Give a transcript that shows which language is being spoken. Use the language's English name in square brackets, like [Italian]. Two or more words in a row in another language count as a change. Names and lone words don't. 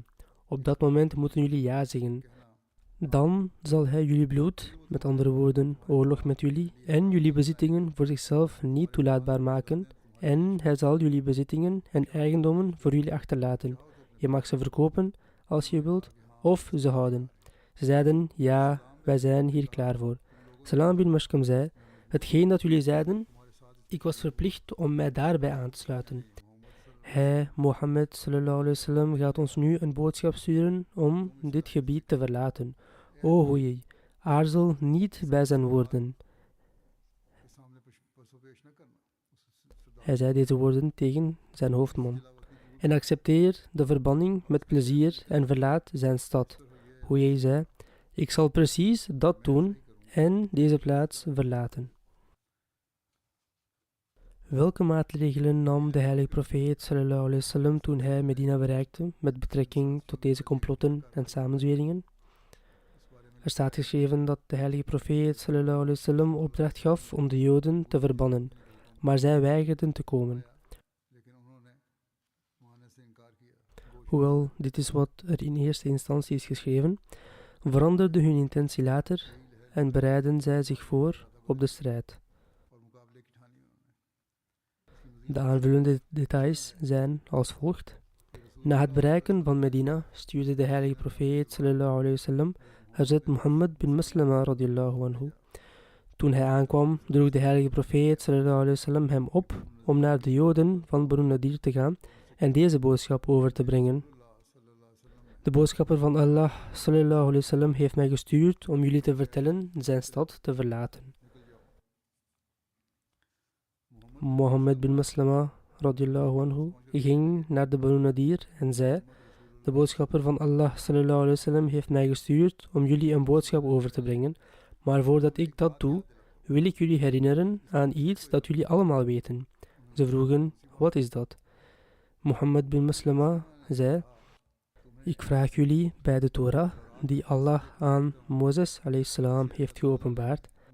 [Dutch] Op dat moment moeten jullie ja zeggen. Dan zal hij jullie bloed, met andere woorden, oorlog met jullie, en jullie bezittingen voor zichzelf niet toelaatbaar maken, en hij zal jullie bezittingen en eigendommen voor jullie achterlaten. Je mag ze verkopen als je wilt, of ze houden. Ze zeiden, ja, wij zijn hier klaar voor. Salam bin Mashkam zei, hetgeen dat jullie zeiden, ik was verplicht om mij daarbij aan te sluiten. Hij, Mohammed [Arabic] صلى الله عليه وسلم, [Dutch] gaat ons nu een boodschap sturen om dit gebied te verlaten. O Hoei, aarzel niet bij zijn woorden. Hij zei deze woorden tegen zijn hoofdman. En accepteer de verbanning met plezier en verlaat zijn stad. Hoei zei, ik zal precies dat doen en deze plaats verlaten. Welke maatregelen nam de heilige profeet [Arabic] صلى الله عليه وسلم [Dutch] toen hij Medina bereikte met betrekking tot deze complotten en samenzweringen? Er staat geschreven dat de heilige profeet [Arabic] صلى الله عليه وسلم [Dutch] opdracht gaf om de Joden te verbannen, maar zij weigerden te komen. Hoewel dit is wat er in eerste instantie is geschreven, veranderde hun intentie later en bereidden zij zich voor op de strijd. De aanvullende details zijn als volgt. Na het bereiken van Medina stuurde de heilige profeet [Arabic] صلى الله عليه وسلم [Dutch] Hazrat Muhammad bin Maslama [Arabic] رضي الله عنه. [Dutch] Toen hij aankwam, droeg de heilige profeet [Arabic] صلى الله عليه وسلم [Dutch] hem op om naar de Joden van Banu Nadir te gaan en deze boodschap over te brengen. De boodschapper van Allah [Arabic] صلى الله عليه وسلم [Dutch] heeft mij gestuurd om jullie te vertellen zijn stad te verlaten. Mohammed bin Maslama [Arabic] رضي الله عنه [Dutch] ging naar de Banu Nadir en zei, de boodschapper van Allah [Arabic] صلى الله عليه وسلم [Dutch] heeft mij gestuurd om jullie een boodschap over te brengen, maar voordat ik dat doe, wil ik jullie herinneren aan iets dat jullie allemaal weten. Ze vroegen, wat is dat? Mohammed bin Maslama zei, ik vraag jullie bij de Torah, die Allah aan Mozes [Arabic] عليه السلام [Dutch] heeft geopenbaard.